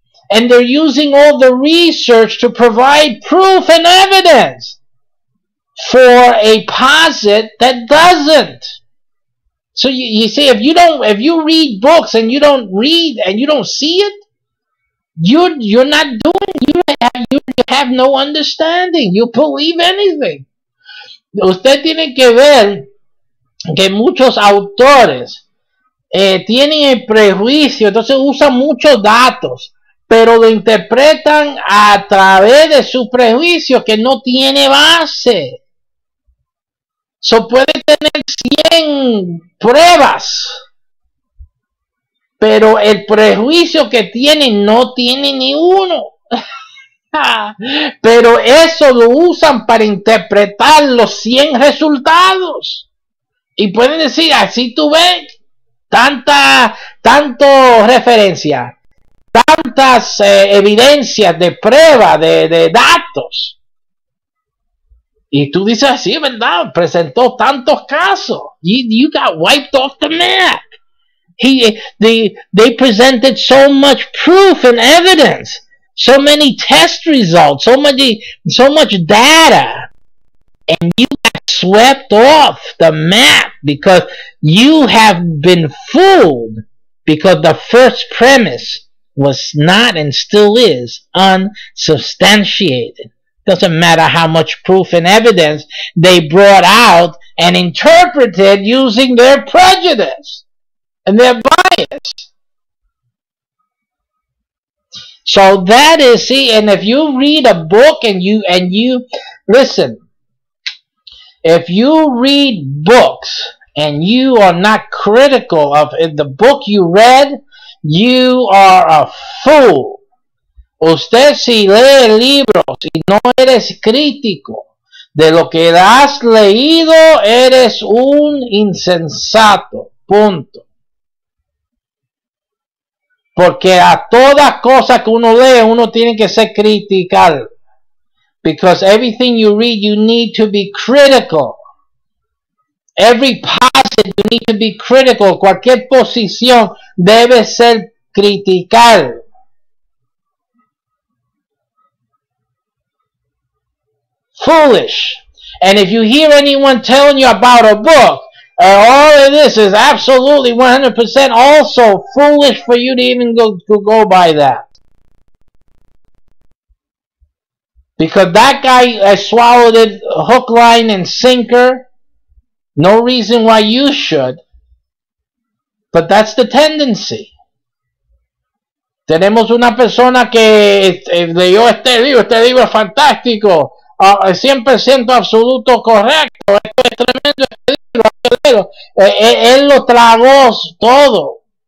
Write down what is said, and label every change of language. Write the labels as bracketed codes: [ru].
[en] And they're using all the research to provide proof and evidence for a posit that doesn't. So you see, if you read books and you don't read and you don't see it, you're not doing. You have no understanding. You believe anything. [es] Usted tiene que ver que muchos autores tienen el prejuicio, entonces usan muchos datos, pero lo interpretan a través de su prejuicio que no tiene base. So puede tener 100 pruebas, pero el prejuicio que tiene no tiene ni uno. Pero eso lo usan para interpretar los 100 resultados. Y pueden decir, así tú ves, tanto referencia, tantas evidencias de prueba, de datos. Y tú dices así, ¿verdad? Presentó tantos casos. [en] You got wiped off the map. They presented so much proof and evidence, so many test results, so much data, and you got swept off the map because you have been fooled because the first premise was not and still is unsubstantiated. Doesn't matter how much proof and evidence they brought out and interpreted using their prejudice and their bias. So that is, see, and if you read a book and you listen, if you read books and you are not critical of the book you read, you are a fool. [es] Usted si lee libros y no eres crítico de lo que has leído, eres un insensato. Punto. Porque a toda cosa que uno lee, uno tiene que ser critical. [en] Because everything you read, you need to be critical. Every passage, you need to be critical. [es] Cualquier posición debe ser critical. [en] Foolish. And if you hear anyone telling you about a book, all of this is absolutely 100% also foolish for you to even go by that. Because that guy swallowed it hook, line, and sinker. No reason why you should. But that's the tendency. [es] Tenemos una persona que leyó este libro es fantástico. 100% absoluto correcto, esto es tremendo, este libro, él lo tragó todo.